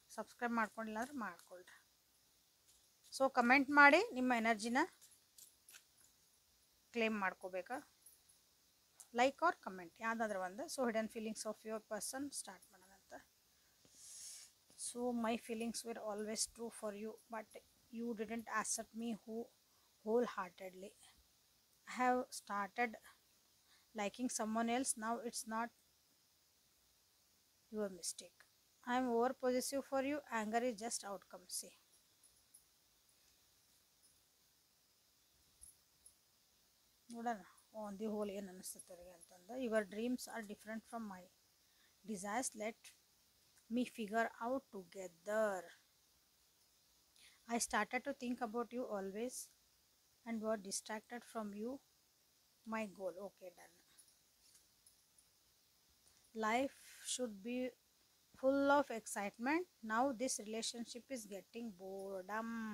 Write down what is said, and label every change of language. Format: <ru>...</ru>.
<kn>Subscribe ಮಾಡ್ಕೊಂಡಿಲ್ಲ ಅಂದ್ರೆ ಮಾಡ್ಕೊಳ್ರಿ. ಸೊ ಕಮೆಂಟ್ ಮಾಡಿ ನಿಮ್ಮ ಎನರ್ಜಿನ ಕ್ಲೇಮ್ ಮಾಡ್ಕೋಬೇಕಾ, ಲೈಕ್ ಆರ್ ಕಮೆಂಟ್ ಯಾವುದಾದ್ರೂ ಒಂದು.</kn> <en>so hidden feelings of your person start</en> <kn>ಮಾಡೋಣ ಅಂತ.</kn> <en>So my feelings were always true for you but you didn't accept me wholeheartedly. I have started liking someone else. Now it's not your mistake. I am over possessive for you. Anger is just outcome.</en> <kn>See, ನೋಡೋಣ</kn> <en>on the whole</en> <kn>ಏನು ಅನ್ನಿಸ್ತದೆ ಅಂತಂದು.</kn> <en>Your dreams are different from my desires. Let me figure out together. I started to think about you always and were distracted from you my goal. Okay, done. Life should be full of excitement. Now this relationship is getting boredom.</en>